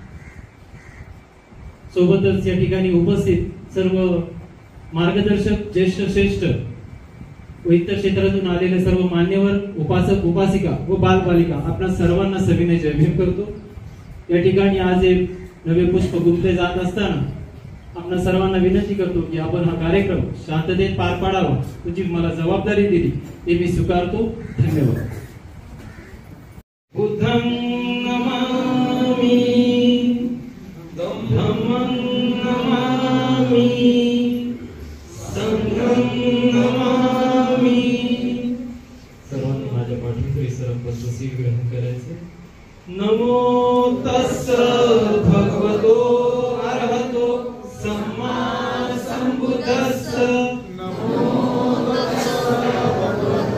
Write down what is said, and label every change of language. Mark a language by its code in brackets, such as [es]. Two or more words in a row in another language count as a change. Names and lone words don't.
[mr] सोबतच या ठिकाणी उपस्थित सर्व मार्गदर्शक ज्येष्ठ श्रेष्ठ व इतर क्षेत्रातून आलेले सर्व मान्यवर उपासक उपासिका व बालबालिका आपणा सर्वांना सविनय जय भीम करतो. या ठिकाणी आज एक नवे पुष्प गुंफले जात असताना आपण सर्वांना विनंती करतो की आपण हा कार्यक्रम शांततेत पार पाडावा. तुझी मला जबाबदारी दिली ते मी स्वीकारतो. धन्यवाद. [pi] बुद्धं नमामि, धम्मं नमामि, संघं नमामि. [mr] सर्वांनी माझ्या पाठीवर सरपंच ग्रहण करायचे. [pi] नमो तस्स भगवतो अरहतो सम्मा संबुद्धस्स. नमो तस्स